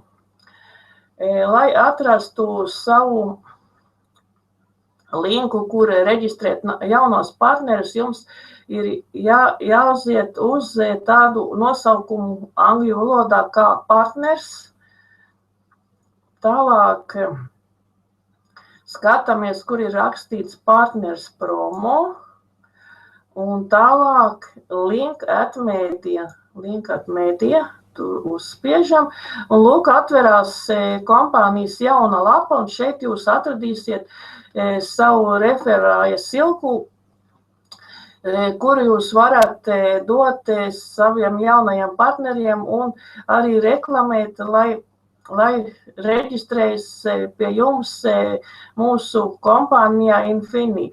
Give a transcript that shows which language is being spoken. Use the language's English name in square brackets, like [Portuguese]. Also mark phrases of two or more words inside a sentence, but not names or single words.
[Latvian] Lai atrastu savu linku, kur reģistrēt jaunos partnerus, jums ir jāuziet uz tādu nosaukumu angļu valodā kā partners. Tālāk skatāmies, kur ir rakstīts [English] partners promo. [Latvian] Un tālāk [English] link at media, [Latvian] tur uzspiežam. Un lūk, atverās kompānijas jauna lapa, un šeit jūs atradīsiet savu referājas silku, kuru jūs varat dot saviem jaunajiem partneriem un arī reklamēt, lai reģistrējas pie jums mūsu kompānijā Infini.